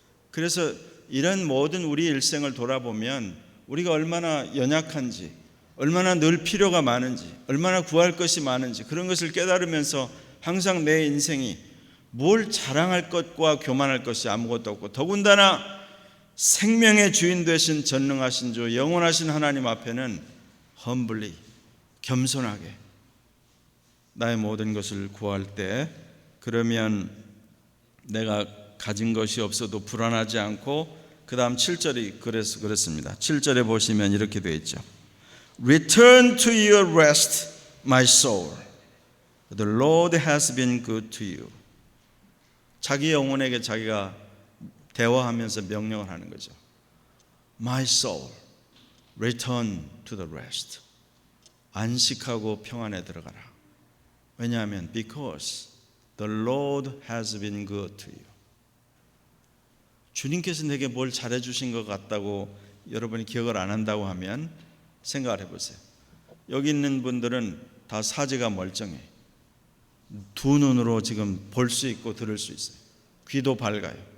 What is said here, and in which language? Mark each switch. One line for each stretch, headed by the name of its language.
Korean: 그래서 이런 모든 우리 일생을 돌아보면 우리가 얼마나 연약한지, 얼마나 늘 필요가 많은지, 얼마나 구할 것이 많은지 그런 것을 깨달으면서 항상 내 인생이 뭘 자랑할 것과 교만할 것이 아무것도 없고 더군다나 생명의 주인 되신 전능하신 주 영원하신 하나님 앞에는 험블리 겸손하게 나의 모든 것을 구할 때 그러면 내가 가진 것이 없어도 불안하지 않고 그 다음 7절이 그래서 그렇습니다. 7절에 보시면 이렇게 되어 있죠.
English: Return to your rest, my soul. The Lord has been good to you.
Korean: 자기 영혼에게 자기가 대화하면서 명령을 하는 거죠.
English: My soul, return to the rest.
Korean: 안식하고 평안에 들어가라. 왜냐하면
English: because the Lord has been good to you.
Korean: 주님께서 내게 뭘 잘해 주신 것 같다고 여러분이 기억을 안 한다고 하면 생각을 해보세요. 여기 있는 분들은 다 사지가 멀쩡해. 두 눈으로 지금 볼 수 있고 들을 수 있어요. 귀도 밝아요.